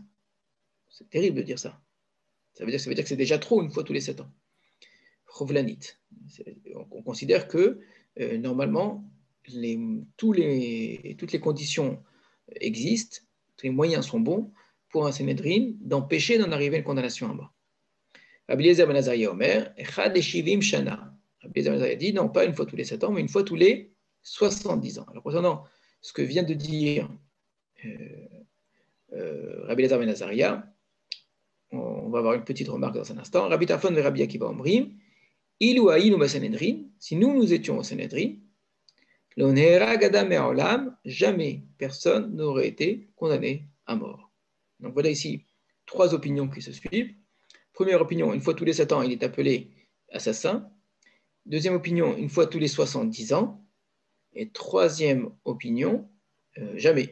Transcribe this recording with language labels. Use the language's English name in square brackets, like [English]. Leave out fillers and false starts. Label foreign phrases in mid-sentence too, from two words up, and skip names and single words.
[French] C'est terrible de dire ça. Ça veut dire que c'est déjà trop une fois tous les 7 ans. Rovlanit. On considère que normalement, toutes les conditions existent, tous les moyens sont bons pour un Sanhedrin d'empêcher d'en arriver à une condamnation à mort. [Hebrew] Rabbi Eliezer ben Azariah אומר, אחד לשבעים שנה. [French] Rabbi Eliezer ben Azariah dit non pas une fois tous les 7 ans, mais une fois tous les 70 ans. Alors concernant ce que vient de dire Rabbi Eliezer ben Azariah, on va avoir une petite remarque dans un instant. [Hebrew] Rabbi Tarfon et Rabbi Akiva אומרים, אילו היינו בסנהדרין, [French] si nous étions au Sanhedrin, jamais personne n'aurait été condamné à mort. Donc voilà ici 3 opinions qui se suivent. Première opinion, une fois tous les 7 ans, il est appelé assassin. Deuxième opinion, une fois tous les 70 ans. Et troisième opinion, jamais.